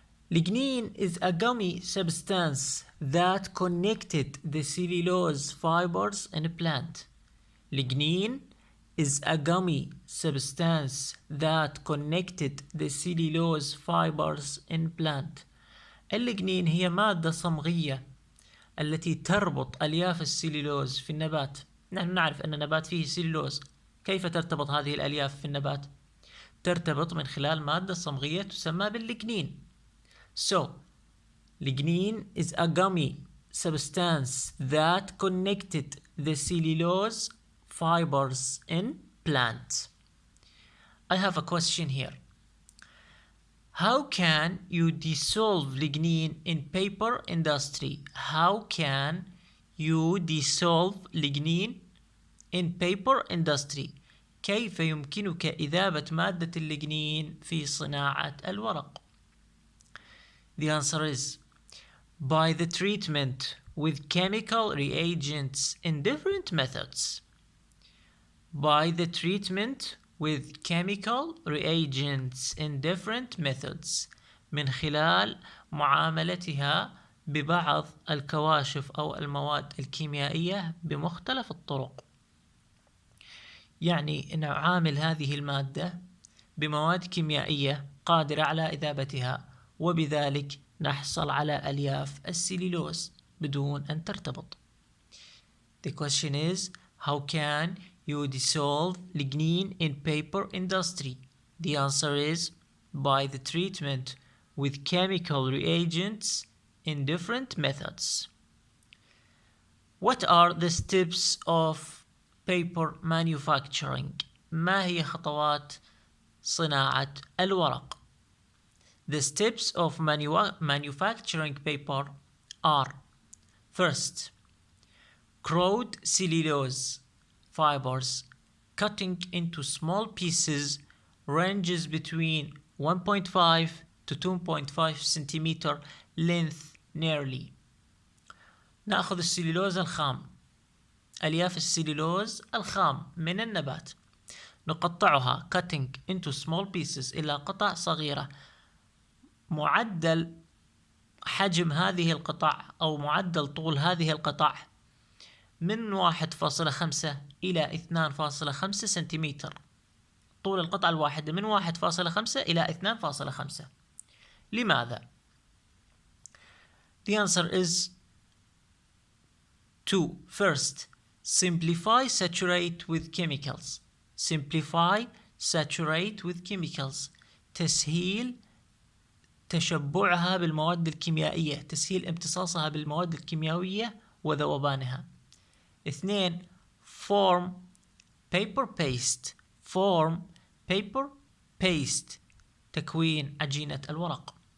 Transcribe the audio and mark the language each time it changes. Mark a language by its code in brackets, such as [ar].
[en] Lignin is a gummy substance that connected the cellulose fibers in a plant. Lignin is a gummy substance that connected the cellulose fibers in plant. [ar] الليجنين هي مادة صمغية التي تربط ألياف السليلوز في النبات. نحن نعرف أن النبات فيه سليلوز. كيف ترتبط هذه الألياف في النبات؟ ترتبط من خلال مادة صمغية تسمى بالليجنين. [en] So, lignin is a gummy substance that connected the cellulose fibers in plants. I have a question here. How can you dissolve lignin in paper industry? How can you dissolve lignin in paper industry? [ar] كيف يمكنك إذابة مادة الليجنين في صناعة الورق؟ [en] The answer is by the treatment with chemical reagents in different methods. By the treatment with chemical reagents in different methods. [ar] من خلال معاملتها ببعض الكواشف أو المواد الكيميائية بمختلف الطرق. يعني نعامل هذه المادة بمواد كيميائية قادرة على إذابتها وبذلك نحصل على ألياف السليلوز بدون أن ترتبط. [en] The question is, how can you dissolve lignin in paper industry? The answer is by the treatment with chemical reagents in different methods. What are the steps of paper manufacturing? [ar] ما هي خطوات صناعة الورق? [en] The steps of manufacturing paper are First, crude cellulose fibers cutting into small pieces ranges between 1.5 to 2.5 centimeter length nearly. [ar] نأخذ السليلوز الخام، ألياف السليلوز الخام من النبات، نقطعها [en] cutting into small pieces [ar] إلى قطع صغيرة. معدل حجم هذه القطع أو معدل طول هذه القطع من 1.5 إلى 2.5 سنتيمتر. طول القطعة الواحدة من 1.5 إلى 2.5. لماذا؟ [en] The answer is 2. First, simplify, saturate with chemicals. Simplify, saturate with chemicals. [ar] تسهيل تشبعها بالمواد الكيميائية، تسهيل امتصاصها بالمواد الكيميائية وذوبانها. [en] 2. Form paper paste. Form paper paste. [ar] تكوين عجينة الورق.